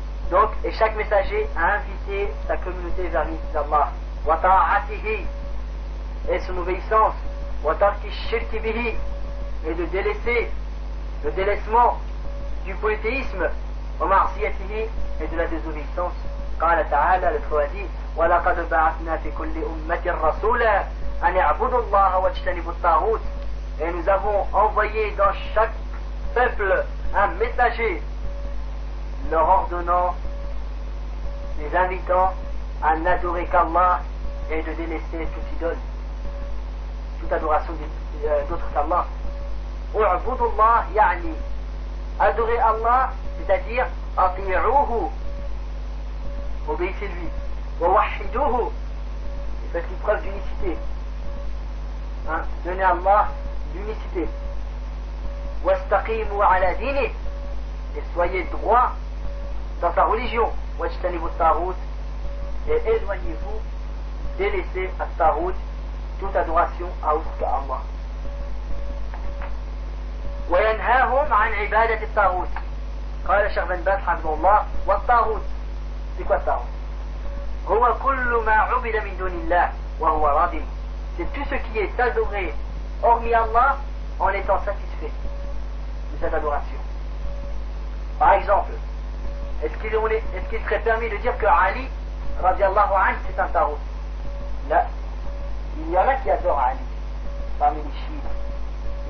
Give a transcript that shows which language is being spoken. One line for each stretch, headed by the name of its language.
French: Donc, et chaque messager a invité sa communauté vers l'unicité d'Allah.
Arabic: Wa ta'atihi,
French: et son obéissance.
Arabic: Wa tarki shirki bihi,
French: et de délaisser le délaissement du polythéisme au marsiyatihi et de la désobéissance.
Arabic: قال تعالى لتوادي ولقد بعثنا في كل أمة رسولا أن يعبدوا الله واجتنبوا الطاغوت.
French: Et nous avons envoyé dans chaque peuple un messager leur ordonnant, les invitant à n'adorer qu'Allah et de délaisser toute idole, toute adoration d'autres qu'Allah.
Arabic: اعبدوا الله يعني
French: adorer Allah, c'est-à-dire
Arabic: اطيعوه,
French: obéissez-lui.
Arabic: ووحدوه,
French: faites-lui preuve d'unicité. Hein? Donnez à Allah l'unicité.
Arabic: واستقيموا على دينه,
French: et soyez droit dans sa religion.
Arabic: واجتنبوا الطاغوت,
French: et éloignez-vous, délaissez à sa route toute adoration à autre que Allah.
Arabic: وينهاهم عن عبادة الطاغوت. قال الشيخ بن باز حفظه الله والطاغوت.
French: C'est quoi
Arabic: الطاغوت؟ هو كل ما عبد من دون الله وهو راض.
French: C'est tout ce qui est adoré hormis Allah en étant satisfait de cette adoration. Par exemple, est-ce qu'il serait permis de dire que Ali radiallahu anhu c'est un tarot? Là, il y en a qui adorent Ali parmi les chiites.